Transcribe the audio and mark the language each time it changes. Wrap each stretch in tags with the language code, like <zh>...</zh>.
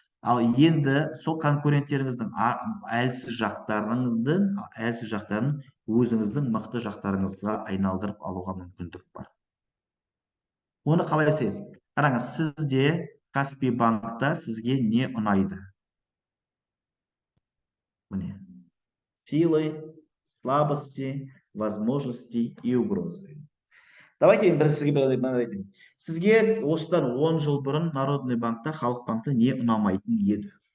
<kk>Ал енді сол конкуренттеріңіздің әлсіз жақтарын өзіңіздің мықты жақтарыңызға айналдырып алуға мүмкіндік бар. Оны қалай істейсіз? Қараңыз, сізде Каспий банкта сізге не ұнайды? Міне.</kk> <ru>Силы, слабости, возможности и угрозы.</ru> <kk>Давайте мен бір сізге мынаны айтайын. Сізге осыдан 10 жыл бұрын Народный банкта, Халық банкта не ұнамайтын еді?</kk>